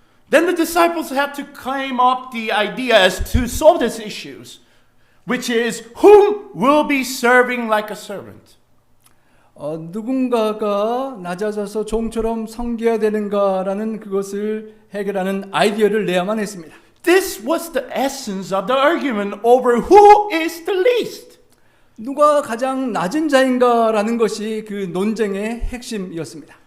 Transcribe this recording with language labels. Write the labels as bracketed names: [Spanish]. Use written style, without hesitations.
[English] Then the disciples had to claim up the idea as to solve these issues, which is whom will be serving like a servant. [Korean] 누군가가 낮아져서 종처럼 섬겨야 되는가라는 그것을 해결하는 아이디어를 내야만 했습니다. [English] This was the essence of the argument over who is the least. [Korean] 누가 가장 낮은 자인가라는 것이 그 논쟁의 핵심이었습니다.